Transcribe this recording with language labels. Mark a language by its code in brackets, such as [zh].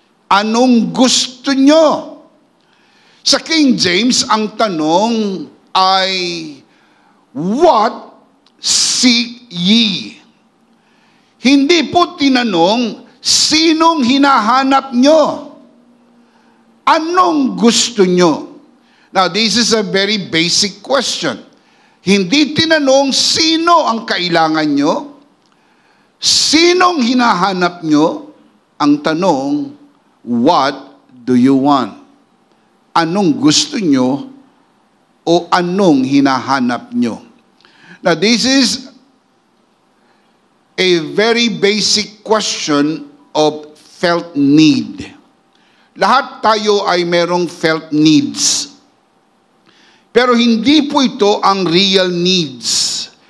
[tl] Anong gusto nyo? Sa King James, ang tanong ay, [en] what seek ye? [tl] Hindi po tinanong, sinong hinahanap nyo? Anong gusto nyo? [en] Now, this is a very basic question. [tl] Hindi tinanong, sino ang kailangan nyo? Sinong hinahanap nyo? Ang tanong, [en] what do you want? [tl] Anong gusto nyo? O anong hinahanap nyo? [en] Now, this is a very basic question of felt need. [tl] Lahat tayo ay merong felt needs. Pero hindi po ito ang real needs.